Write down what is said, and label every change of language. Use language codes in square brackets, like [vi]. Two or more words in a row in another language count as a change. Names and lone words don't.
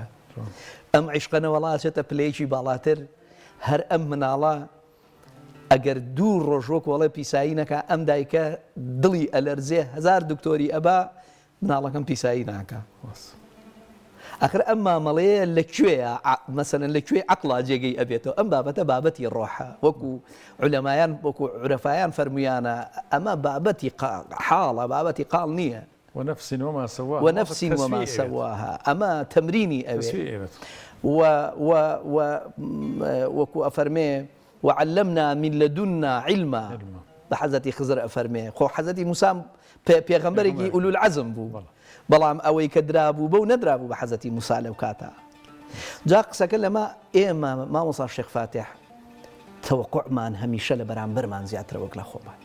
[ckb] ئەم عیشقە وڵاتێتە پلەیەکی باڵاتر، هەر ئەم مناڵە ئەگەر دوو ڕۆژۆک وەڵێ پیسایی نەکا ئەم دایکە دڵی ئەلەرزێ هەزار دکتۆری ئەبا مناڵەکەم پیسایی ناکە. ئاخر ئەم مامەڵەیە لەکوێیە مەسەلەن لەکوێ عەقڵا جێگەی ئەبێتەوە؟ ئەم بابەتە بابەتی ڕۆحە، وەکو عولەمایان وەکو عورەفایان فەرمویانە ئەمە بابەتی حاڵە، بابەتی قاڵ نییە. [ar] ونفس وما سواها ونفس وما سواها [ckb] ئەمە تەمرینی ئەوێ. وەکو ئەفەرمێ [ar] وعلمنا من لدنا علما [ckb] بە حەزەتی خزر ئەفەرمێ. خۆ حەزەتی موسا پێغەمبەرێکی ئولول عەزم بوو، بەڵام ئەوەی کە درابوو بەو نەدرابوو بە حەزەتی موسا لەو کاتە. جا قسەکە لەمە ئێمە مامۆستا شێخ فاتح تەوەقوعمان هەمیشە لە بەرامبەرمان زیاترە وەک لە خۆمان.